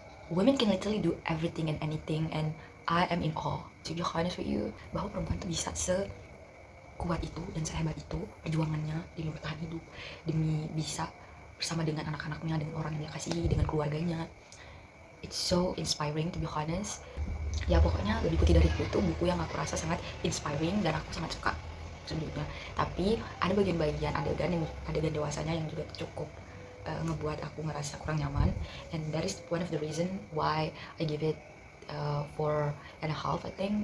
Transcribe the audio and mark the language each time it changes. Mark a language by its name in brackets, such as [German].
[English] Women can literally do everything and anything, and I am in awe, to be honest with you, [Indonesian] bahwa perempuan tuh bisa sekuat itu dan sehebat itu perjuangannya demi bertahan hidup, demi bisa bersama dengan anak-anaknya, dengan orang yang dia kasihi, dengan keluarganya. [English] It's so inspiring, to be honest. [Indonesian] Ya pokoknya Lebih Putih Dariku itu buku yang aku rasa sangat inspiring dan aku sangat suka sejujurnya. Tapi ada bagian-bagian adegan dewasanya yang juga cukup ngebuat aku ngerasa kurang nyaman, [English] and that is one of the reason why I give it 4.5, I think.